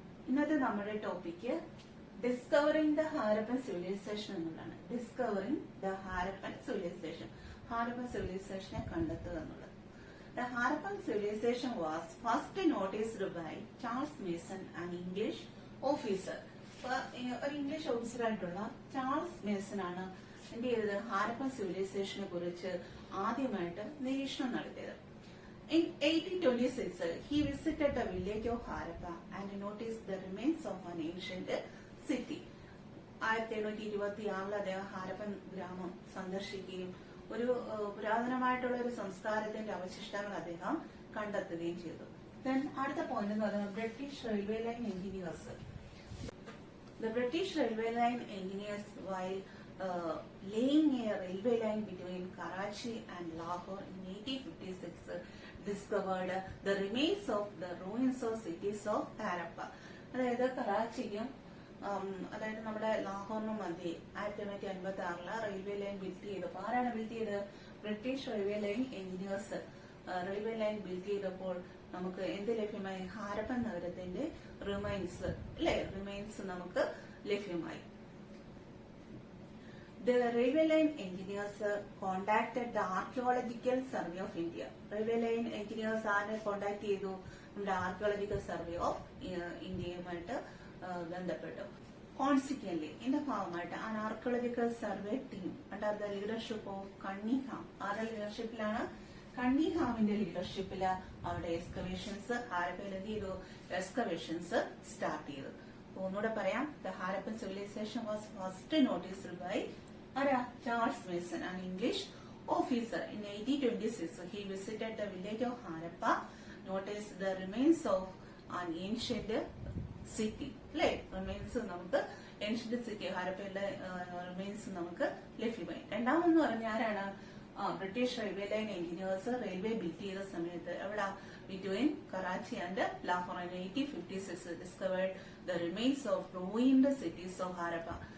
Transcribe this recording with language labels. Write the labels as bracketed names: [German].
[Malayalam] ഇന്നത്തെ നമ്മുടെ topic discovering the Harappan civilisation എന്നുള്ളതാണ്. Discovering the Harappan civilisation, Harappan സിവിലൈസേഷനെ കണ്ടെത്തുക എന്നുള്ളത്. [English] The Harappan civilization was first noticed by Charles Mason, an English officer. [Malayalam] ഒരു English officer ആയിട്ടുള്ള ചാൾസ് മേസൺ ആണ് എന്ത് ചെയ്തത്, ഹാരപ്പൻ സിവിലൈസേഷനെ കുറിച്ച് ആദ്യമായിട്ട് നിരീക്ഷണം നടത്തിയത്. [English] In 1826, he visited the village of Harappa and noticed the remains of an ancient city. [Malayalam] 1826 അദ്ദേഹം ഹാരപ്പൻ ഗ്രാമം സന്ദർശിക്കുകയും ഒരു പുരാതനമായിട്ടുള്ള ഒരു സംസ്കാരത്തിന്റെ അവശിഷ്ടങ്ങൾ അദ്ദേഹം കണ്ടെത്തുകയും ചെയ്തു. ദെൻ അടുത്ത പോയിന്റ് എന്ന് പറയുന്നത് British railway line engineers. [English] The British railway line engineers, while laying a railway line between Karachi and Lahore in 1856, discovered the remains of the ruins of cities of Harappa. [Malayalam] അതായത് കറാച്ചിക്കും അതായത് നമ്മുടെ ലാഹോറിനും മധ്യേ 1956 railway line build ചെയ്തപ്പോൾ ആരാണ് build ചെയ്തത്? British railway line engineers railway line build ചെയ്തപ്പോൾ നമുക്ക് എന്ത് ലഭ്യമായി? ഹാരപ്പൻ നഗരത്തിന്റെ റിമൈൻസ് നമുക്ക് ലഭ്യമായി. [English] The railway line engineers contacted the Archaeological Survey of India. Railway line engineers [Malayalam] ആരെ കോണ്ടാക്ട് ചെയ്തു? നമ്മുടെ ആർക്കിയോളജിക്കൽ സർവേ ഓഫ് ഇന്ത്യയുമായിട്ട് ബന്ധപ്പെട്ടു. കോൺസിക്വന്റ്ലി ഇതിന്റെ ഭാഗമായിട്ട് ആ archaeological survey team [English] under the leadership of [Malayalam] കണ്ണിഹാം, ആരുടെ ലീഡർഷിപ്പിലാണ്? കണ്ണിഹാമിന്റെ ലീഡർഷിപ്പില് അവിടെ എക്സ്കവേഷൻസ് ഹാരപ്പയിൽ എന്ത് ചെയ്തു? എക്സ്കവേഷൻസ് സ്റ്റാർട്ട് ചെയ്തു. ഒന്നുകൂടെ പറയാം, [English] The Harappan civilisation was first noticed by Charles Mason, an English officer. In 1826, he visited the village of Harappa, noticed the remains of an ancient city. [Malayalam] Remains നമുക്ക് ancient city ഹാരപ്പയുടെ remains നമുക്ക് ലഭ്യമായി. രണ്ടാമെന്ന് പറഞ്ഞ ആരാണ്? British railway line engineers railway build ചെയ്ത സമയത്ത് എവിടെ? [English] Between Karachi and Lahore. 1856 discovered the remains of ruined cities of Harappa.